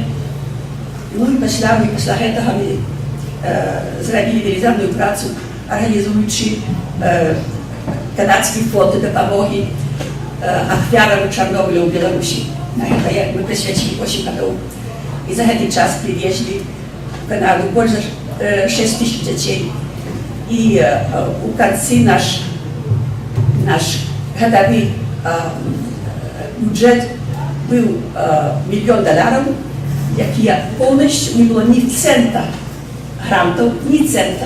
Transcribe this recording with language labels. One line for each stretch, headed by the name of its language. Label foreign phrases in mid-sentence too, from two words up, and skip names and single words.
Belarusian: Ну і пасля гэтага мы зрабілі велізарную працу, арганізуючы канадскі фонд дапамогі ахвярам Чарнобыля ў Беларусі. На гэта мы прысвяцілі 8 гадоў. І за гэты час
Russian: привезли в Канаду больше 6 тысяч детей. И у конца наш годовой бюджет был $1 миллион, який полностью не было ни цента грантов, ни цента.